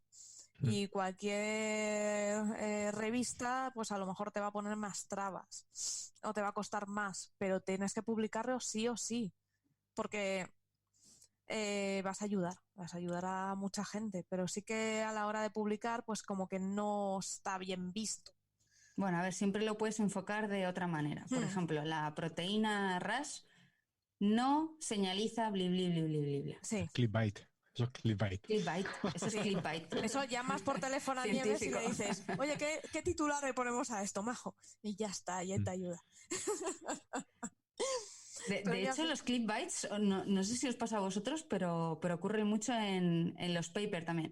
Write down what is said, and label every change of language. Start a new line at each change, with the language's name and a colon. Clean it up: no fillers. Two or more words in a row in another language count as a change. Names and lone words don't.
Spanish: Y cualquier revista pues a lo mejor te va a poner más trabas o te va a costar más, pero tienes que publicarlos sí o sí, porque vas a ayudar a mucha gente, pero sí que a la hora de publicar pues como que no está bien visto. Bueno, a ver, siempre lo puedes enfocar de otra manera. Por ejemplo, la proteína RAS no señaliza bli, bli, bli, bli, bli, bli. Sí. Clickbait. Eso es clickbait. Clickbait. Eso es clickbait. Eso llamas por teléfono a Nieves y le dices, oye, ¿qué titular le ponemos a esto, majo? Y ya está, ya te ayuda. De hecho, los clickbaits, no sé si os pasa a vosotros, pero ocurren mucho en los papers también.